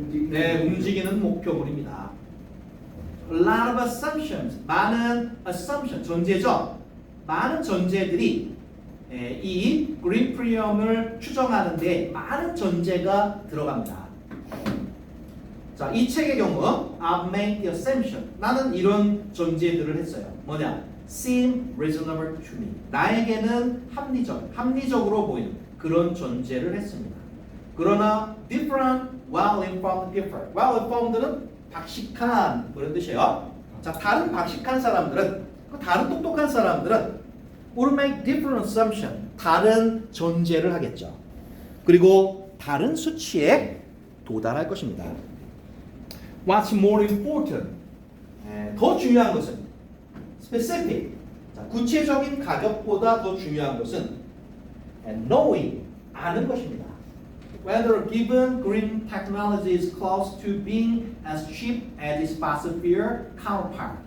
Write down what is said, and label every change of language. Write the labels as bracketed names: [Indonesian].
[Korean] 네, 움직이는 목표물입니다. [English] A lot of assumptions, [Korean] 많은 [English] assumption, [Korean] 전제죠. 많은 전제들이 이 그린 프리미엄을 추정하는데 많은 전제가 들어갑니다. 자, 이 책의 경우 [English] I've made the assumption. [Korean] 나는 이런 전제들을 했어요. 뭐냐? [English] Seem reasonable to me. [Korean] 나에게는 합리적으로 보이는 그런 전제를 했습니다. 그러나 [English] different, well-informed people. [Korean] well-informed는 박식한 그런 뜻이에요. 자, 다른 박식한 사람들은, 다른 똑똑한 사람들은 [English] will make different assumption. [Korean] 다른 전제를 하겠죠. 그리고 다른 수치에 도달할 것입니다. [English] What's more important? [Korean] 더 중요한 것은 [English] specific. [Korean] 자, 구체적인 가격보다 더 중요한 것은 [English] knowing, [Korean] 아는 것입니다. [English] Whether given green technology is close to being as cheap as its fossil fuel counterpart.